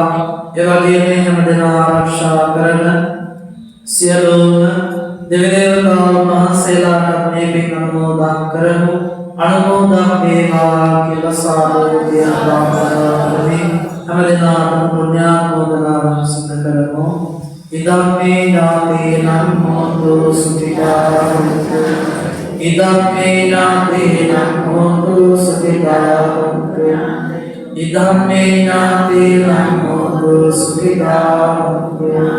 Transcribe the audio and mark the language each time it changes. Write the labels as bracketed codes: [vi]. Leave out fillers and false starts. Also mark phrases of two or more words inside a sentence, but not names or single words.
[si] ඒ වගේම මේ හැමදෙනා ආරක්ෂා කරන සියලුම දෙවි දේවතාවුන් වහන්සේලාට මේ පින් අනුමෝදන් කරමු. අනුමෝදන් වේවා කියලා සාදු ප්‍රාර්ථනා කරමි. හැමදෙනාටම පුණ්‍යානුමෝදනාව සිදු කරමු. [pi] ඉදම්මේ ඥාතේනං හෝතු සුඛිතා හොන්තු. ඉදම්මේ ඥාතේනං හෝතු සුඛිතා හොන්තු. ඉදම්මේ ඥාතේනං හෝතු සුඛිතා හොන්තු.